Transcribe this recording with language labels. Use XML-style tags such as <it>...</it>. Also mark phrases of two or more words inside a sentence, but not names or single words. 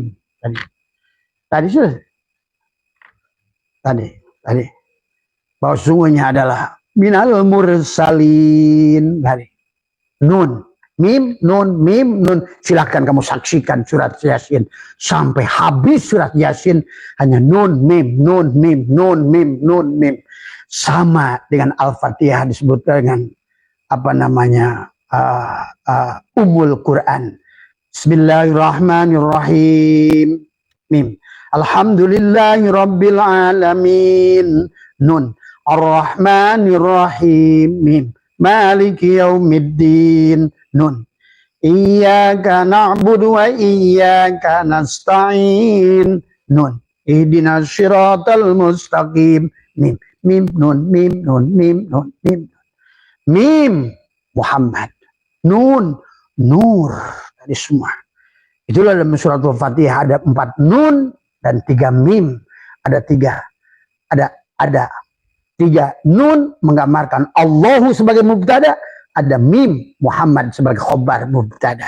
<id>Tadi sudah. Tadi. Bahwa sungguhnya adalah</id> <ar>من المرسلين.</ar> <id>Tadi. Nun. Mim, nun, mim, nun. Silahkan kamu saksikan surat Yasin. Sampai habis surat Yasin. Hanya nun, mim, nun, mim, nun, mim, nun, mim. Sama dengan Al-Fatihah disebut dengan apa namanya Ummul Quran.</id> <ar>بسم الله الرحمن الرحيم.</ar> <id>Mim.</id> <ar>الحمد لله رب العالمين. Nun. الرحمن الرحيم. Mim. مالك يوم الدين. Nun. إياك نعبد وإياك نستعين.</ar> <id>Nun.</id> <ar>اهدنا الصراط المستقيم.</ar> <id>Mim. Mim, nun, mim, nun, mim, nun, mim. Mim, Muhammad. Nun, nur. Tadi semua. Itulah dalam surat Al-Fatihah ada 4 nun dan 3 mim. Ada 3 nun menggambarkan Allahu sebagai mubtada. Ada mim, Muhammad sebagai</id> <ar>خبر مبتدأ.</ar>